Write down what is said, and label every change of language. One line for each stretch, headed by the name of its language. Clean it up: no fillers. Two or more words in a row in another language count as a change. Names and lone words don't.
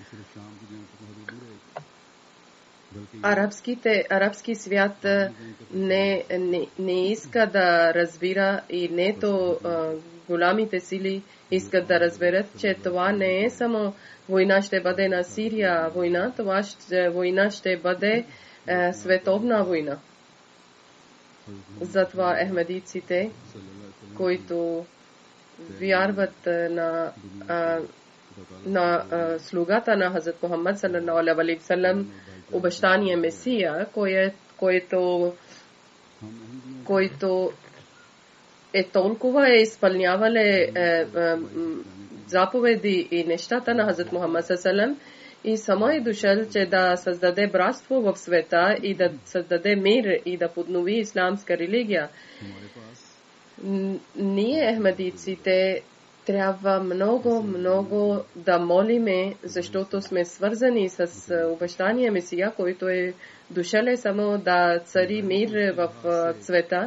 Bulgarian: Арабски свят не иска да разбира и нето голямите сили искат да разберат, че това не е само война ще бъде на Сирия война, война ще бъде световна война. Затова ахмедиците, които вярват на слугата на Хазрат Мухаммад
Arabic: صلى الله عليه وسلم,
Bulgarian: обещания Месия, който е толкова изпълнявали заповеди и нещата на Хазрат Мухаммад
Arabic: صلى الله عليه وسلم,
Bulgarian: и само е дошъл, че да създаде братство в света и да създаде мир и да поднови исламска религия. Ние, ахмедиците, трябва много да молиме, защото сме свързани с обещания Месия, който е дошъл само да цари мир в света.